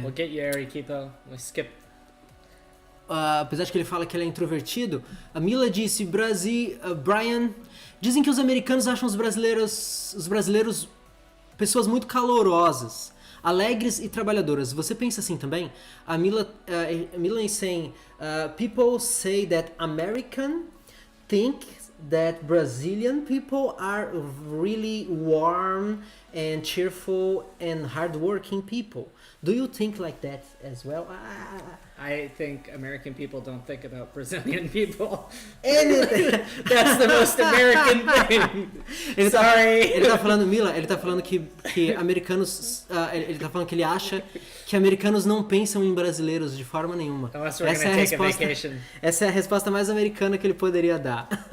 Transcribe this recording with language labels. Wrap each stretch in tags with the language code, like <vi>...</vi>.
<en>We'll get you, Arequipo. We'll skip.</en> <pt>Apesar de que ele fala que ele é introvertido, a Mila disse, Bryan, dizem que os americanos acham os brasileiros pessoas muito calorosas, alegres e trabalhadoras. Você pensa assim também?</pt> <en>A Mila is saying, people say that American think that Brazilian people are really warm and cheerful and hardworking people. Do you think like that as well? I think American people don't think about Brazilian people. Anything. That's the most American thing.</en> <pt>Ele tá falando, Mila, ele tá falando que americanos, ele tá falando que ele acha que americanos não pensam em brasileiros de forma nenhuma. Essa é a resposta. Essa é a resposta mais americana que ele poderia dar.</pt>